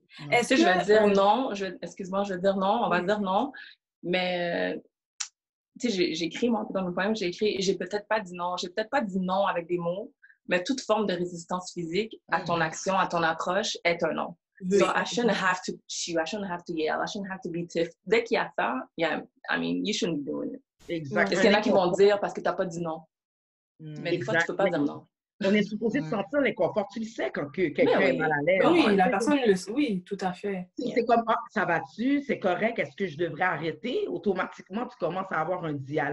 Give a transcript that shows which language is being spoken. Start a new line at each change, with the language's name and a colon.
French: Est-ce que je vais dire non? Excuse-moi, je vais dire non, on va dire non, mais tu sais, j'ai écrit, moi, dans mon poème, j'ai peut-être pas dit non avec des mots, mais toute forme de résistance physique à ton action, à ton approche est un non.
English: So I shouldn't have to shoot, I shouldn't have to yell, I shouldn't have to be tough.
French: Dès qu'il y a ça,
English: I mean, you shouldn't be doing it.
French: Exactement. Parce qu'il y en a qui vont dire parce que tu n'as pas dit non. Mais des fois, tu ne peux pas dire non. On est supposé de sentir l'inconfort. Tu le sais quand quelqu'un est mal à l'aise. Oui, la personne le sait. Oui, tout à fait. C'est comme, ça va-tu? C'est correct? Est-ce que je devrais arrêter? Automatiquement, tu commences à avoir un dialogue.